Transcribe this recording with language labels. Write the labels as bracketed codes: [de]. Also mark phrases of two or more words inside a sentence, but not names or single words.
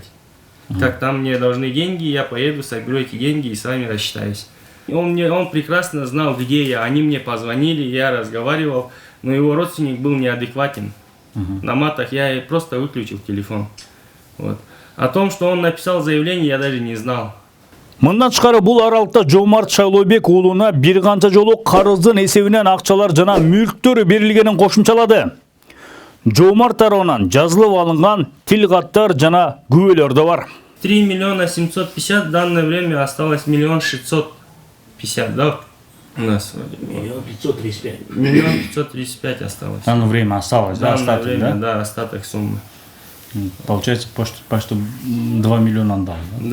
[ru] Как там мне должны деньги, я поеду, соберу эти деньги и с вами рассчитаюсь. Он прекрасно знал, где я. Они мне позвонили, я разговаривал, но его родственник был неадекватен. На матах я просто выключил телефон. Вот. О том, что он написал заявление, я даже не знал. [ky] Мындан тышкары бул аралыкта Жомарт Шайлообек уулуна бир канча жолу карыздын эсебинен акчалар жана мүлктөрү берилгенин кошумчалады. Жомарт тарабынан жазылып алынган тил каттар жана күбөлөр да бар. [ru] 3 миллиона 750, в данное время осталось 1 650, да? У нас вроде. 535. 1 535 осталось. Оно время осталось, В да, данное остаток, время, да? да, остаток суммы. Получается, почти 2 миллиона отдал, да?